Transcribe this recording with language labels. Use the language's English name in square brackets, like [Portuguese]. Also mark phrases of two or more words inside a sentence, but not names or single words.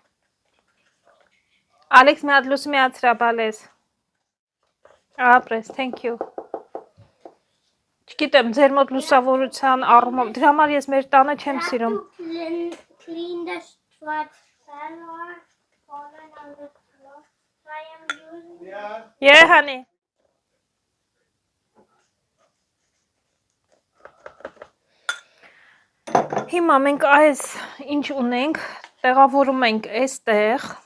[Armenian] Ալեքս մի հատ լուսը միացրա բալես։ Ապրես, [English] thank you։ [Armenian] Չգիտեմ, ձեր մոտ լուսավորության առումով, դրա համար ես մեր տանը չեմ սիրում։ [English] Yeah, honey. [Armenian] Հիմա մենք այս ինչ ունենք, տեղավորում ենք այստեղ։